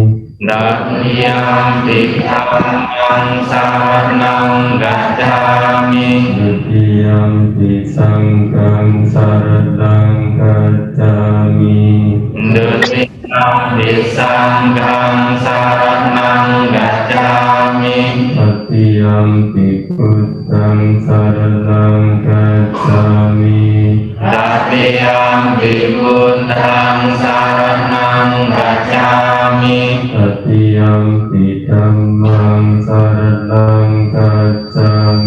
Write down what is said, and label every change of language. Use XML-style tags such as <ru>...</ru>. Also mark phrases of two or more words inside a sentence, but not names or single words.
<pi>Dutiyampi dhammang saranang gacchami. Dutiyampi sanghang saranang gacchami. Dutiyampi sanghang saranang gacchami. ติยัมปิพุทธังสรณังกัจฉามิ ตติยัมปิพุทธังสารนังกัจฉามิ ตติยัมปิธัมมังสรณังกัจฉามิ</pi>